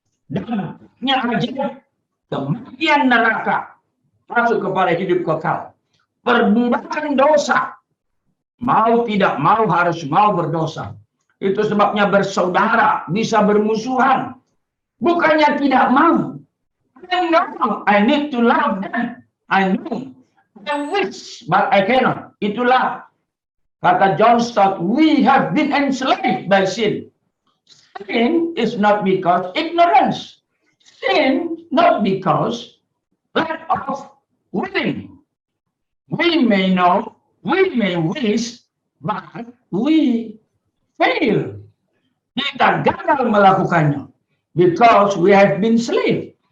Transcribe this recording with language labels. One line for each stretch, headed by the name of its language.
Indonesian: Dampaknya ajaib, kematian neraka, masuk kepada hidup kekal. Perbudakan dosa, mau tidak mau harus mau berdosa. Itu sebabnya bersaudara, bisa bermusuhan. Bukannya tidak mau.
English: I know, I need to love them. I know, I wish, but I cannot.
Indonesian: Itulah kata
English: John Stott, we have been enslaved by sin. Sin is not because ignorance. Sin not because lack of willing. We may know, we may wish, but we fail.
Indonesian: kita gagal melakukannya.
English: Because we have been slave.